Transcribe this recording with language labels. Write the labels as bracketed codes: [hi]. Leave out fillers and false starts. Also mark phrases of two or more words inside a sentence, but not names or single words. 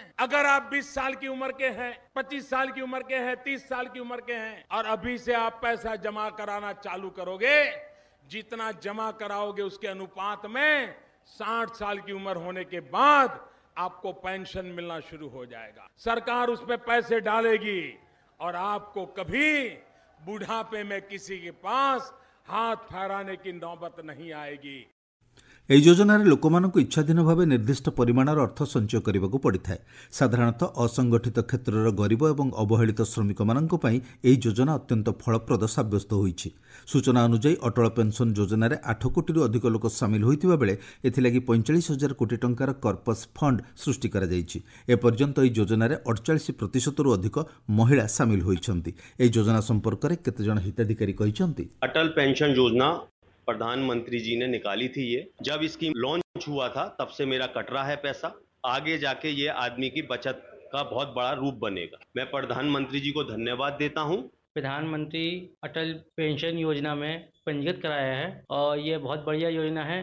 [hi] अगर आप 20 साल की उम्र के हैं, 25 साल की उम्र के हैं, 30 साल की उम्र के हैं और अभी से आप पैसा जमा कराना चालू करोगे, जितना जमा कराओगे उसके अनुपात में 60 साल की उम्र होने के बाद आपको पेंशन मिलना शुरू हो जाएगा। सरकार उसमें पैसे डालेगी और आपको कभी बुढ़ापे में किसी के पास हाथ फहराने की नौबत नहीं आएगी। [or] ଏହି ଯୋଜନାରେ ଲୋକମାନଙ୍କୁ ଇଚ୍ଛାଧୀନ ଭାବେ ନିର୍ଦ୍ଦିଷ୍ଟ ପରିମାଣର ଅର୍ଥ ସଞ୍ଚୟ କରିବାକୁ ପଡ଼ିଥାଏ। ସାଧାରଣତଃ ଅସଂଗଠିତ କ୍ଷେତ୍ରର ଗରିବ ଏବଂ ଅବହେଳିତ ଶ୍ରମିକମାନଙ୍କ ପାଇଁ ଏହି ଯୋଜନା ଅତ୍ୟନ୍ତ ଫଳପ୍ରଦ ସାବ୍ୟସ୍ତ ହୋଇଛି। ସୂଚନା ଅନୁଯାୟୀ ଅଟଳ ପେନ୍ସନ୍ ଯୋଜନାରେ 8 କୋଟିରୁ ଅଧିକ ଲୋକ ସାମିଲ ହୋଇଥିବା ବେଳେ ଏଥିଲାଗି 45,000 କୋଟି ଟଙ୍କାର [en] corpus fund [or] ସୃଷ୍ଟି କରାଯାଇଛି। ଏପର୍ଯ୍ୟନ୍ତ ଏହି ଯୋଜନାରେ 48%ରୁ ଅଧିକ ମହିଳା ସାମିଲ ହୋଇଛନ୍ତି। ଏହି ଯୋଜନା ସମ୍ପର୍କରେ କେତେଜଣ ହିତାଧିକାରୀ କହିଛନ୍ତି, [hi] अटल पेंशन योजना प्रधानमंत्री जी ने निकाली थी। ये जब [en] scheme launch [hi] हुआ था तब से मेरा कट रहा है पैसा। आगे जाके ये आदमी की बचत का बहुत बड़ा रूप बनेगा। मैं प्रधानमंत्री जी को धन्यवाद देता हूँ। प्रधानमंत्री अटल पेंशन योजना में पंजीकृत कराया है और ये बहुत बढ़िया योजना है।